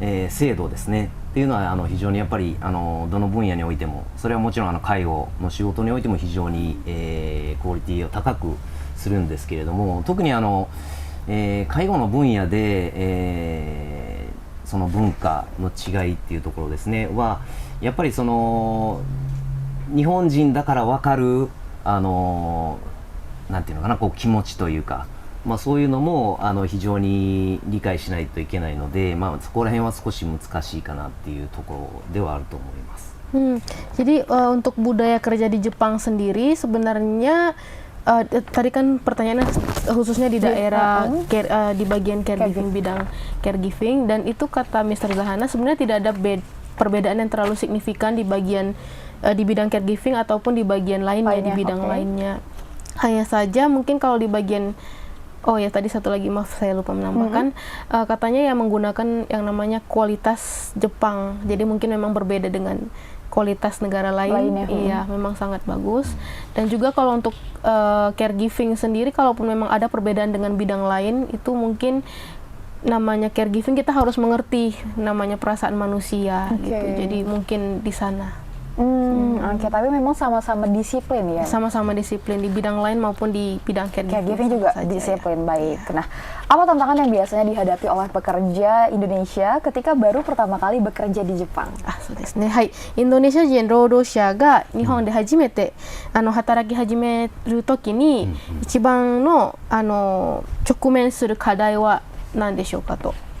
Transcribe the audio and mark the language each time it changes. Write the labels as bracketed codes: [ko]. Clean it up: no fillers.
[ja] 制度ですねっていうのは非常にやっぱりどの分野においても、それはもちろん介護の仕事においても非常に、クオリティを高くするんですけれども、特に介護の分野で、その文化の違いっていうところですねはやっぱりその日本人だから分かるなんていうのかな、気持ちというか、そういうのも非常に理解しないといけないので、そこら辺は少し難しいかなっていうところではあると思います。 [id] Jadi untuk budaya kerja di Jepang sendiri sebenarnya tadi kan pertanyaannya khususnya di daerah di bagian caregiving, bidang caregiving, dan itu kata Mr. Zahana sebenarnya tidak ada perbedaan yang terlalu signifikan di bagian di bidang caregiving ataupun di bagian lainnya, di bidang lainnya. Hanya saja mungkin kalau di bagian tadi satu lagi, maaf saya lupa menambahkan, katanya yang menggunakan yang namanya kualitas Jepang, jadi mungkin memang berbeda dengan kualitas negara lainnya. Iya, memang sangat bagus. Dan juga kalau untuk caregiving sendiri, kalaupun memang ada perbedaan dengan bidang lain, itu mungkin namanya caregiving kita harus mengerti namanya perasaan manusia gitu. Jadi mungkin di sana. Tapi memang sama-sama disiplin ya? Sama-sama disiplin di bidang lain maupun di bidang caregiving juga disiplin, baik. Nah, apa tantangan yang biasanya dihadapi oleh pekerja Indonesia ketika baru pertama kali bekerja di Jepang? [ja] そうですね。はい。インドネシア人労働者が日本で初めて働き始めるときに一番の直面する課題は何でしょうかと。